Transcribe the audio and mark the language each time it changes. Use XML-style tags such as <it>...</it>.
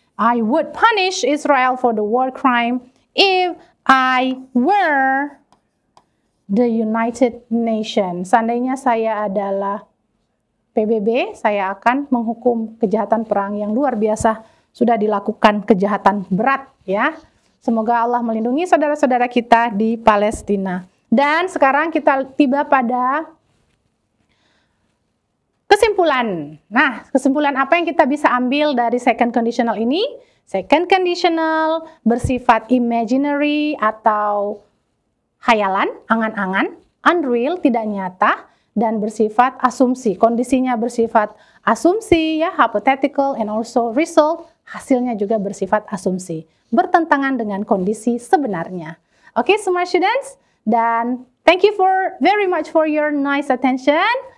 <en>I would punish Israel for the war crime if I were the United Nations.</en> <id>Seandainya saya adalah PBB, saya akan menghukum kejahatan perang yang luar biasa. Sudah dilakukan kejahatan berat ya. Semoga Allah melindungi saudara-saudara kita di Palestina. Dan sekarang kita tiba pada kesimpulan. Nah, kesimpulan apa yang kita bisa ambil dari second conditional ini? Second conditional bersifat imaginary atau hayalan, angan-angan, unreal, tidak nyata, dan bersifat asumsi. Kondisinya bersifat asumsi, ya, hypothetical,</id> <en>and also result,</en> <id>hasilnya juga bersifat asumsi. Bertentangan dengan kondisi sebenarnya.</id> <en>Oke, smart students, dan thank you very much for your nice attention.</en>